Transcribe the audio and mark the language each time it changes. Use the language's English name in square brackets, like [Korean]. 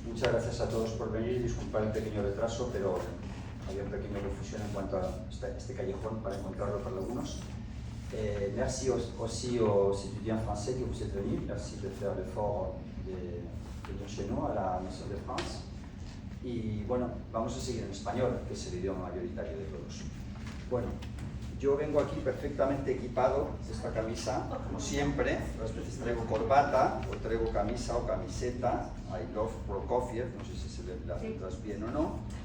[Spanish] Muchas gracias a todos por venir. Disculpad el pequeño retraso, pero había une pequeña confusion en cuanto a este callejón para encontrarlo para algunos. [French] Merci aussi aux étudiants français que vous êtes venus. Merci de faire l'effort de venir chez nous, a la Maison de France. [Spanish] Y bueno, vamos a seguir en español, que es el idioma mayoritario de todos. Bueno, yo vengo aquí perfectamente equipado de esta camisa, como siempre. Otras veces traigo corbata, o traigo camisa o camiseta. [English] I love Prokofiev, [Spanish] no sé si se ven las letras bien o no.